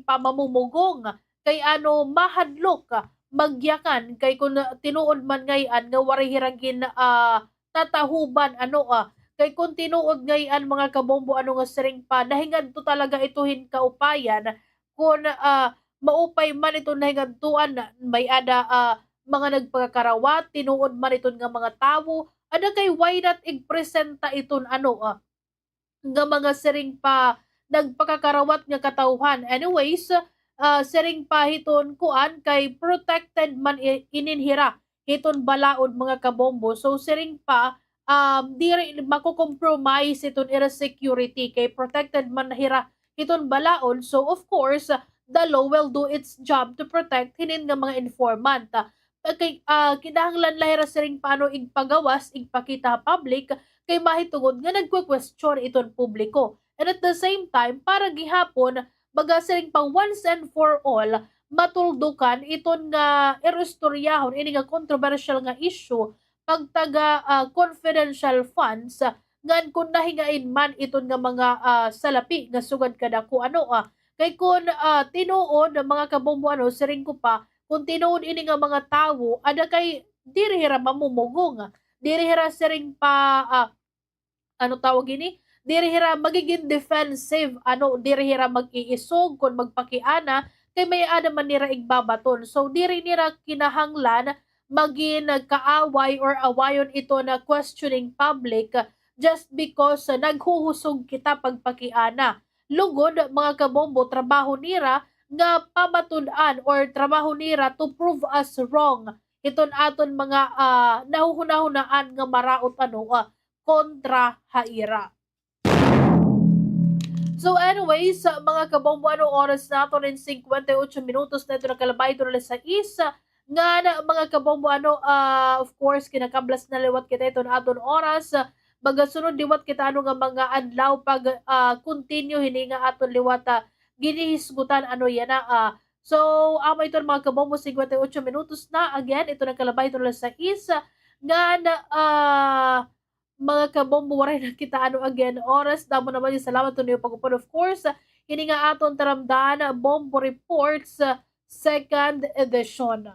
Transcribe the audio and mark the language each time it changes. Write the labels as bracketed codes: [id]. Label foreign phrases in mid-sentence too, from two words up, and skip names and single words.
[war] pa mamumugong kay ano mahadlok magyakan kay kun tinuod man ngayon nga waray hiragin tatahuban ano kay kun tinuod ngayon mga kabombo ano nga siring pa nahingad to talaga ituhin kaupayan kun maupay man ito nahingadtuan may ada mga nagpagkarawat tinuod man iton nga mga tawo ada kay [en] why not [war] igpresenta iton ano nga mga siring pa nagpakakarawat nga katawhan. Anyways, siring pa hiton kuan kay protected man ininhira hiton balaod mga kabombo. So siring pa diri mako-compromise iton ira security kay protected man hira hiton balaod. [en] So of course, the law will do its job to protect [war] hinin nga mga [en] informant. [war] Kay kinahanglan lahira siring paano igpagawas igpakita public kay mahitungod nga nagque-question iton publiko. [en] And at the same time, [war] para gihapon, baga siring pang [en] once and for all, [war] matuldukan iton nga irostoryahon, ini nga controversial nga issue, pagtaga [en] confidential funds, [war] ngan kung nahingain man iton nga mga salapi, nga sugad kada ko ano, kay kung tinuod, mga kabombo ano, siring ko pa, kung tinuod ini nga mga tawo, ada kay dirihira mamumugong, dirihira siring ano tawag ini? Dirihira magiging defensive, dirihira mag-iisog kung magpakiana kay may ada man nira igbabaton. So diri nira kinahanglan maging kaaway or awayon ito na [en] questioning public just because [war] naghuhusog kita pagpakiana. Lugod mga kabombo, trabaho nira nga pamatud-an or trabaho nira [en] to prove us wrong. [war] Iton aton mga nahuhunahunaan nga maraot kontra haira. [en] So anyways, [war] mga kabombo, oras nato rin 58 minutos na ito nakalabay ito na sa isa. Nga na mga kabombo, [en] of course, [war] kinakablas na liwat kita ito na aton oras. Magasunod liwat kita nga mga adlaw pag continue hininga aton liwat ginihisgutan yan so amo ito mga kabombo 58 minutos na again ito nakalabay ito na sa isa nga na mga kabombo waray na kita again oras damo naman yung salamat to niyo pagupod [en] of course [war] hininga aton taramdaan Bombo Reports second edition.